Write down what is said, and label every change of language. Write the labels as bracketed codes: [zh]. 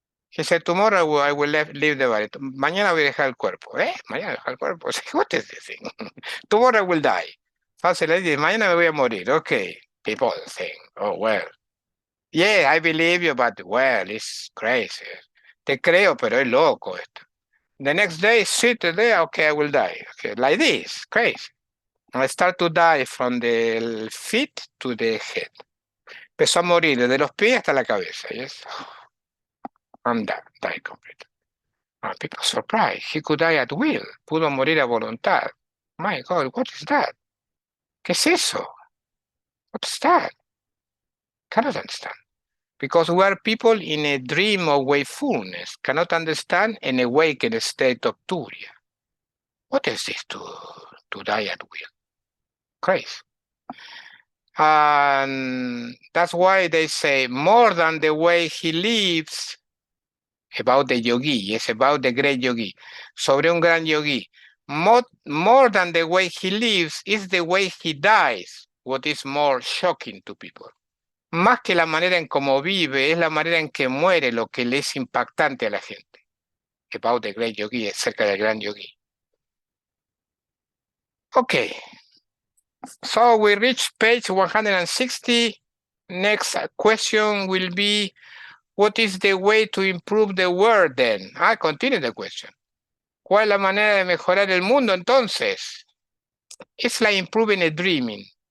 [en] He said, tomorrow I will leave the body. [es] Mañana voy a dejar el cuerpo. Mañana dejar el cuerpo. [en] What is this thing? Tomorrow I will die. [es] Entonces le dice, mañana me voy a morir. [en] Okay. People think, oh, well. Yeah, I believe you, but, well, it's crazy. [es] Te creo, pero es loco esto. [en] The next day, sit there, okay, I will die. Okay, like this, crazy. I start to die from the feet to the head. [es] Empezó a morir desde los pies hasta la cabeza. [en] Yes. I'm done, die completely. People surprised. He could die at will. [es] Pudo morir a voluntad. [en] My God, what is that? [es] ¿Qué es eso? [en] What's that? Cannot understand. Because we are people in a dream of wakefulness, cannot understand an awakened state of Turiya. What is this to die at will? Crazy. And that's why they say more than the way he lives, about the yogi, it's about the great yogi, [es] sobre un gran yogi. [en] More than the way he lives is the way he dies, what is more shocking to people. [es] Más que la manera en cómo vive, es la manera en que muere lo que le es impactante a la gente. [en] About the great yogi, [es] acerca del gran yogi. [en] Okay. So we reach page 160. Next question will be, what is the way to improve the world then? Continue the question. [es] ¿Cuál es la manera de mejorar el mundo entonces? [en] It's like improving a dreaming.